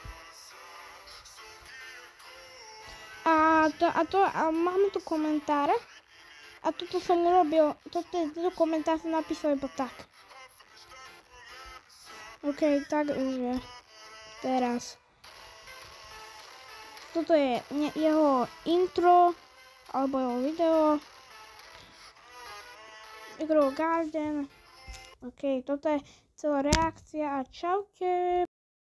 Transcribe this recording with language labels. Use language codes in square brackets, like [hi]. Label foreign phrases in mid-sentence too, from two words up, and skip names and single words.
[sk] A mám tu komentár. A toto som urobil, tento komentár som napísal iba tak. Ok, takže teraz. Toto je jeho intro, alebo jeho video. Grow Garden. Ok, toto je celá reakcia a čaute.